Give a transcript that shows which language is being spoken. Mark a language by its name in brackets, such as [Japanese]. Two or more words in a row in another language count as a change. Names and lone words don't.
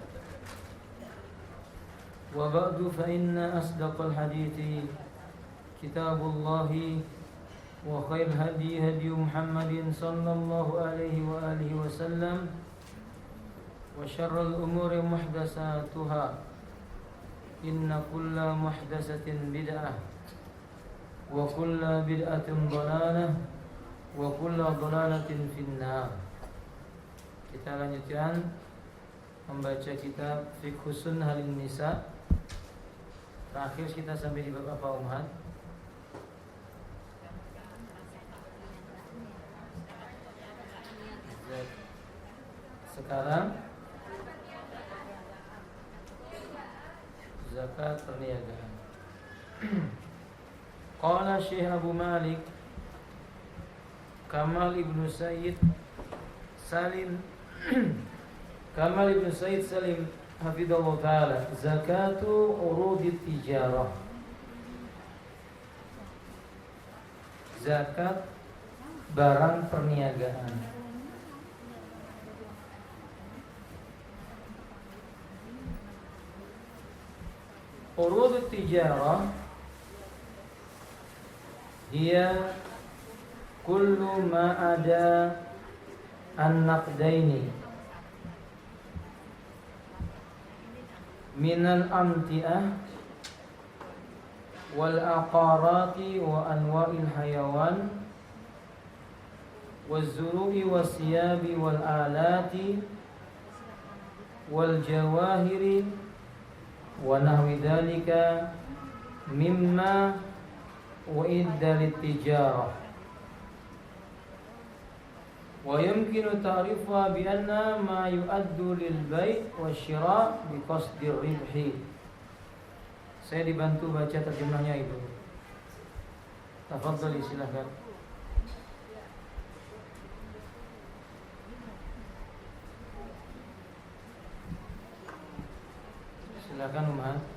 [Arabic] وبعد فإن أصدق الحديث كتاب الله وخير الهدي هدي محمد صلى الله عليه وآله وسلم وشر الأمور محدثاتها إن كل محدثة بدعة وكل بدعة ضلالة وكل ضلالة في النار. [Indonesian] Kita lanjutkan membaca kitab Fiqh Sunnah Nisa. Terakhir kita sampai di bab apa, Umhat? Sekarang zakat perniagaan. [Arabic] قال الشيخ أبو مالك كمال ابن السيد سالم كمال ابن السيد سالم حفظه الله تعالى، زكاة عروض التجارة. [Indonesian] Zakat barang perniagaan. [Arabic] عروض التجارة هي كل ما عدا النقدين من الأمتعة والعقارات وأنواع الحيوان والزروع والثياب والآلات والجواهر ونحو ذلك مما أعد للتجارة. ويمكن تعريفها بأنها ما يعد للبيع والشراء بقصد الربح. [Indonesian] Saya dibantu baca terjemahnya Ibu. Tafadhali, silakan. Silakan Umar.